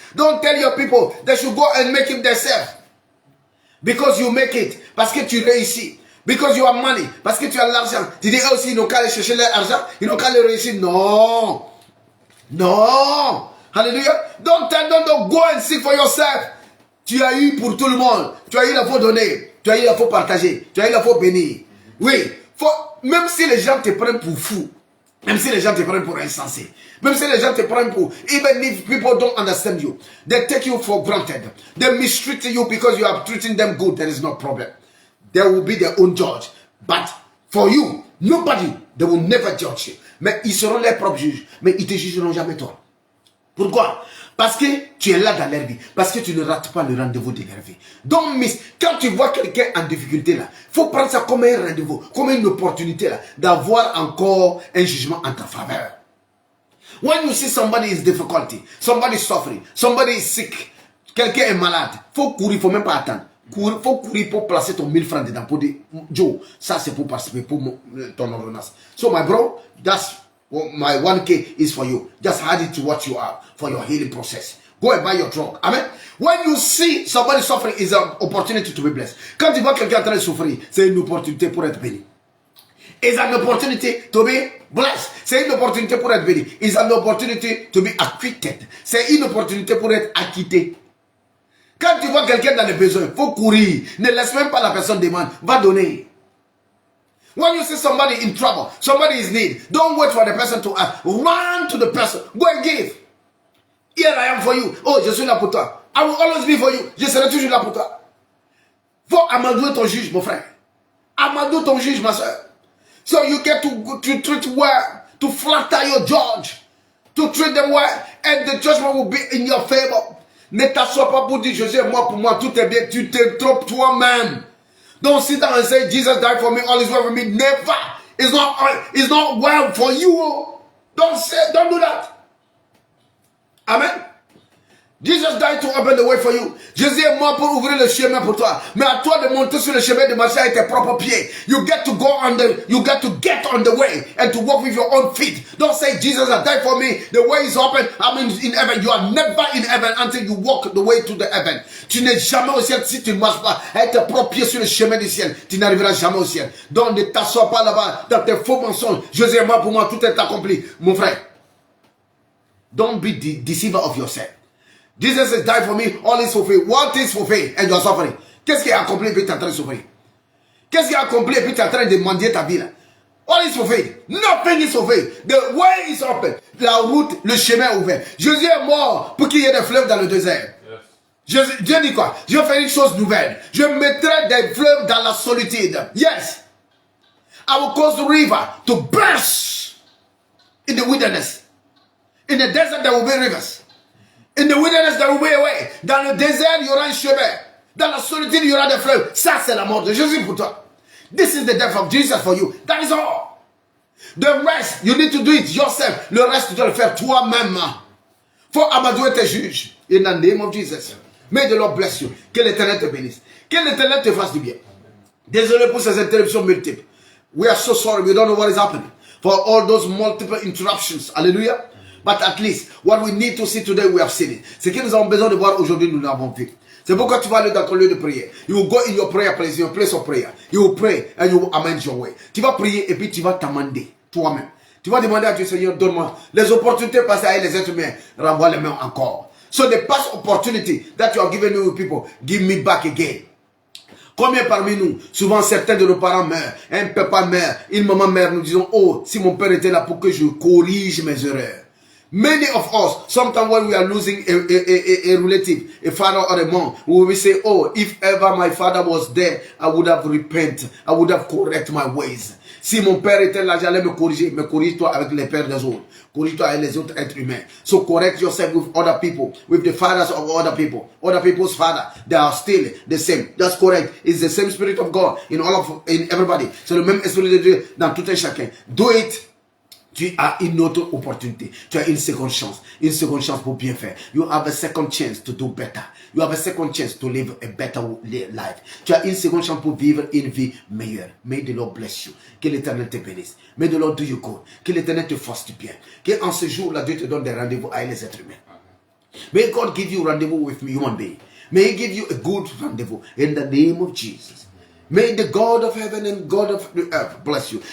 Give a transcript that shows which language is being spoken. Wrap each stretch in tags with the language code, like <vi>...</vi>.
<en>Don't tell your people they should go and make it themselves. Because you make it.</en> <fr>Parce que tu réussis.</fr> <en>Because you have money.</en> <fr>Parce que tu as l'argent. Tu dis aussi, ils n'ont qu'à aller chercher leur argent. Ils n'ont qu'à le réussir. Non. Non. Hallelujah.</fr> <en>Don't go and seek for yourself.</en> <fr>Tu as eu pour tout le monde. Tu as eu la faut donner. Tu as eu la faut partager. Tu as eu la faut bénir. Oui. Même si les gens te prennent pour fou. Même si les gens te prennent pour insensé. Même si les gens te prennent pour...</fr> <en>Even if people don't understand you. They take you for granted. They mistreat you because you are treating them good. There is no problem. They will be their own judge. But for you, nobody, they will never judge you.</en> <fr>Mais ils seront leurs propres juges. Mais ils ne te jugeront jamais toi. Pourquoi? Parce que tu es là dans leur vie. Parce que tu ne rates pas le rendez-vous de leur vie. Donc, quand tu vois quelqu'un en difficulté là, il faut prendre ça comme un rendez-vous, comme une opportunité là, d'avoir encore un jugement en ta faveur.</fr> <en>When you see somebody is difficulty, somebody is suffering, somebody is sick,</en> <fr>quelqu'un est malade, faut courir, faut même pas attendre. Faut courir pour placer ton 1000 francs dedans pour dire, Joe, ça c'est pour participer pour ton ordonnance.</fr> <en>So my bro, that's my 1K is for you. Just add it to what you are for your healing process. Go and buy your drug. Amen. When you see somebody suffering, is an opportunity to be blessed.</en> <fr>Quand tu vois quelqu'un en train de souffrir, c'est une opportunité pour être béni.</fr> <en>It's an opportunity to be blessed.</en> <fr>C'est une opportunité pour être béni.</fr> <en>It's an opportunity to be acquitted.</en> <fr>C'est une opportunité pour être acquitté. Quand tu vois quelqu'un dans les besoins, il faut courir. Ne laisse même pas la personne demander. Va donner.</fr> <en>When you see somebody in trouble, somebody is in need, don't wait for the person to ask. Run to the person. Go and give. Here I am for you.</en> <fr>Oh, je suis là pour toi.</fr> <en>I will always be for you.</en> <fr>Je serai toujours là pour toi. Faut amadouer ton juge, mon frère. Amadouer ton juge, ma soeur.</fr> <en>So you get to treat well, to flatter your judge, to treat them well, and the judgment will be in your favor.</en> <fr>Ne t'assois pas pour dire, Jésus, moi pour moi, tout est bien. Tu te trompes toi-même.</fr> <en>Don't sit down and say, Jesus died for me, all is well for me. Never. It's not well for you. Don't do that. Amen. Jesus died to open the way for you.</en> <fr>Jésus est mort pour ouvrir le chemin pour toi. Mais à toi de monter sur le chemin de marcher avec tes propres pieds.</fr> <en>You get to get on the way and to walk with your own feet. Don't say Jesus has died for me. The way is open. I'm in heaven. You are never in heaven until you walk the way to the heaven.</en> <fr>Tu n'es jamais au ciel si tu ne marches pas avec tes propres pieds sur le chemin du ciel. Tu n'arriveras jamais au ciel. Donc ne t'assois pas là-bas dans tes faux mensonges. Jésus est mort pour moi. Tout est accompli. Mon frère.</fr> <en>Don't be the deceiver of yourself. Jesus has died for me, all is fulfilled. What is fulfilled? And you are suffering.</en> <fr>Qu'est-ce qui est accompli et puis tu es en train de souffrir? Qu'est-ce qui est accompli et puis tu es en train de mendier ta vie là?</fr> <en>All is fulfilled. Nothing is fulfilled. The way is open.</en> <fr>La route, le chemin est ouvert. Jésus est mort pour qu'il y ait des fleuves dans le désert. Yes. Dieu dit quoi? Je vais faire une chose nouvelle. Je mettrai des fleuves dans la solitude.</fr> <en>Yes. I will cause the river to burst in the wilderness. In the desert there will be rivers. In the wilderness, there will be a way.</en> <fr>Dans le désert, il y aura un chemin. Dans la solitude, il y aura des fleuves. Ça, c'est la mort de Jésus pour toi.</fr> <en>This is the death of Jesus for you. That is all. The rest, you need to do it yourself.</en> <fr>Le reste, tu dois le faire toi-même. Faut amadouer tes juges.</fr> <en>In the name of Jesus. May the Lord bless you.</en> <fr>Que l'Éternel te bénisse. Que l'Éternel te fasse du bien. Désolé pour ces interruptions multiples.</fr> <en>We are so sorry. We don't know what is happening. For all those multiple interruptions. Hallelujah. But at least, what we need to see today, we have seen it.</en> <fr>Ce que nous avons besoin de voir aujourd'hui, nous l'avons vu. C'est pourquoi tu vas aller dans ton lieu de prière.</fr> <en>You will go in your prayer place, your place of prayer. You will pray and you will amend your way.</en> <fr>Tu vas prier et puis tu vas t'amender toi-même. Tu vas demander à Dieu, Seigneur, donne-moi les opportunités passées avec les êtres humains. Renvoie les mains encore.</fr> <en>So the past opportunity that you are giving to people, give me back again.</en> <fr>Combien parmi nous, souvent certains de nos parents meurent, un papa meurt, une maman meurt, nous disons, oh, si mon père était là pour que je corrige mes erreurs.</fr> <en>Many of us, sometimes when we are losing a relative, a father or a mom, we will say, oh, if ever my father was there, I would have repented. I would have corrected my ways.</en> <fr>Si mon père était là, j'allais me corriger. Mais corrige-toi avec les pères des autres. Corrige-toi avec les autres êtres humains.</fr> <en>So correct yourself with other people, with the fathers of other people. Other people's father, they are still the same. That's correct. It's the same spirit of God in everybody.</en> <fr>C'est le même esprit de Dieu dans tout et chacun.</fr> <en>Do it.</en> <fr>Tu as une autre opportunité. Tu as une seconde chance. Une seconde chance pour bien faire.</fr> <en>You have a second chance to do better. You have a second chance to live a better life.</en> <fr>Tu as une seconde chance pour vivre une vie meilleure.</fr> <en>May the Lord bless you.</en> <fr>Que l'Éternel te bénisse.</fr> <en>May the Lord do you good.</en> <fr>Que l'Éternel te fasse du bien. Que en ce jour-là, Dieu te donne des rendez-vous avec les êtres humains.</fr> <en>May God give you rendez-vous with human being. May He give you a good rendezvous. In the name of Jesus. May the God of heaven and God of the earth bless you.</en>